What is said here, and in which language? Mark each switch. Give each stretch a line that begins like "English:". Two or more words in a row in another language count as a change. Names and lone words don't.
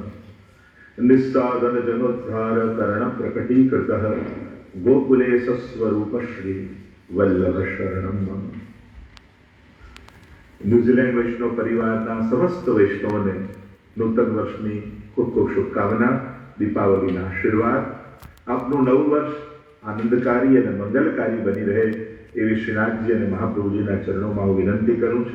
Sanskrit: निस्साधन जनोद्धार कर्ण प्रकटीकृत गोकुले सस्वरूप श्री वल्लभ शरणम मम.
Gujarati: ન્યુઝીલેન્ડ વૈષ્ણવ પરિવારના સમસ્ત વૈષ્ણવોને નૂતન વર્ષની ખૂબ ખૂબ શુભકામના, દીપાવલીના આશીર્વાદ. આપનું નવું વર્ષ આનંદકારી અને મંગલકારી બની રહે એવી શ્રીનાથજી અને મહાપ્રભુજીના ચરણોમાં હું વિનંતી કરું છું.